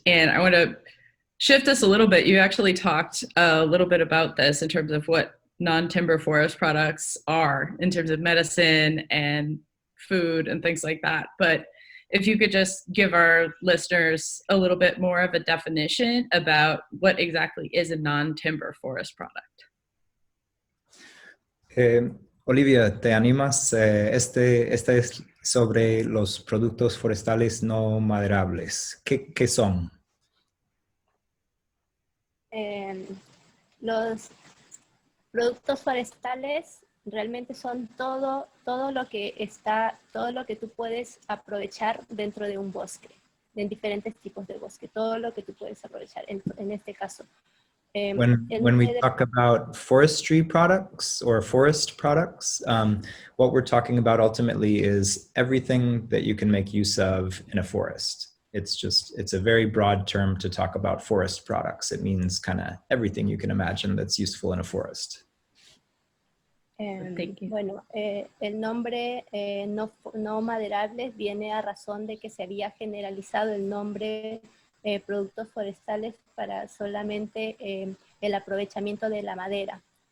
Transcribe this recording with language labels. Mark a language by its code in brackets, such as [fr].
[en] And I want to shift us a little bit. You actually talked a little bit about this in terms of what non-timber forest products are in terms of medicine and food and things like that. But if you could just give our listeners a little bit more of a definition about what exactly is a non-timber forest product. [es] Olivia, ¿te animas? Este es sobre los productos forestales no maderables. ¿Qué son? Los productos forestales realmente son todo lo que tú puedes aprovechar dentro de un bosque, en diferentes tipos de bosque, todo lo que tú puedes aprovechar en este caso. [en] When we talk about forestry products or forest products, what we're talking about ultimately is everything that you can make use of in a forest. It's a very broad term to talk about forest products. It means kind of everything you can imagine that's useful in a forest. [es] Bueno, el nombre no maderables viene a razón de que se había generalizado el nombre productos forestales para solamente el aprovechamiento de la madera.